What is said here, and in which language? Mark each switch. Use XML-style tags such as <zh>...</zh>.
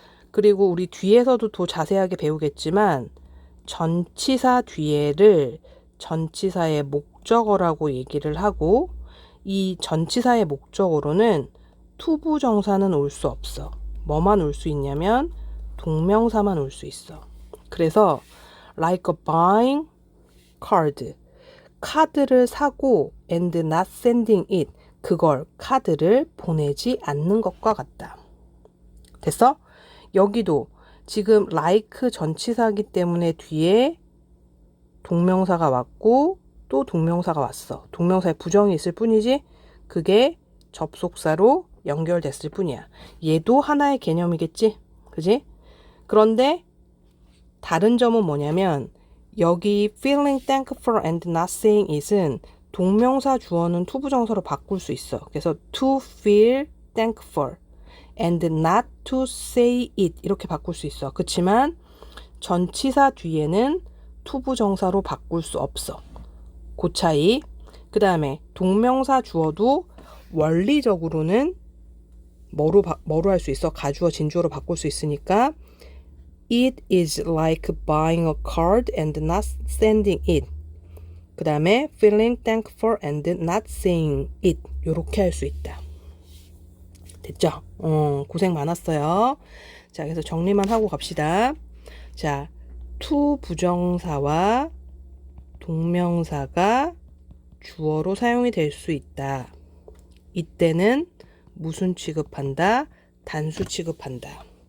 <ko>그리고 우리 뒤에서도 더 자세하게 배우겠지만 전치사 뒤에를 전치사의 목적어라고 얘기를 하고 이 전치사의 목적어로는 투부정사는 올 수 없어. 뭐만 올 수 있냐면 동명사만 올 수 있어.</ko> <en>그래서 like a buying card.</en> <ko>카드를 사고</ko> <en>and not sending it.</en> <ko>그걸 카드를 보내지 않는 것과 같다. 됐어? 여기도 지금 like 전치사이기 때문에 뒤에 동명사가 왔고 또 동명사가 왔어. 동명사에 부정이 있을 뿐이지 그게 접속사로 연결됐을 뿐이야. 얘도 하나의 개념이겠지? 그지? 그런데 다른 점은 뭐냐면 여기</ko> <en>feeling thankful and not saying it은</en> <ko>동명사 주어는 투부정사로 바꿀 수 있어.</ko> <en>그래서 to feel thankful and not to say it</en> <ko>이렇게 바꿀 수 있어. 그치만 전치사 뒤에는 투부정사로 바꿀 수 없어. 그 차이. 그 다음에 동명사 주어도 원리적으로는 뭐로 할 수 있어? 가주어, 진주어로 바꿀 수 있으니까</ko> <en>It is like buying a card and not sending it.</en> <ko>그 다음에</ko> <en>feeling thankful and not saying it.</en> <ko>요렇게 할 수 있다. 됐죠? 고생 많았어요. 자, 그래서 정리만 하고 갑시다. 자, to 부정사와 동명사가 주어로 사용이 될 수 있다. 이때는 무슨 취급한다? 단수 취급한다.</ko>